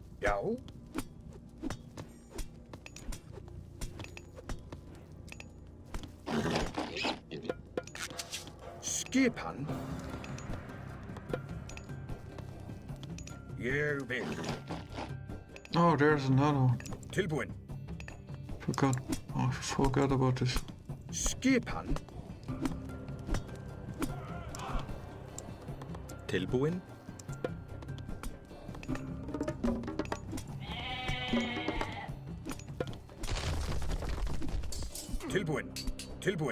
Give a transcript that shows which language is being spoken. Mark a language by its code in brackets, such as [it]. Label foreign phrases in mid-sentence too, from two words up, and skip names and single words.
[is] Já. Skipan. Ég vil. [en] Oh, there's another one. [is] Tilbúin. [en] Forgot. Oh, I forgot about this. [is] Skipan. Tilbúin. Tilbúin. Tilbúin.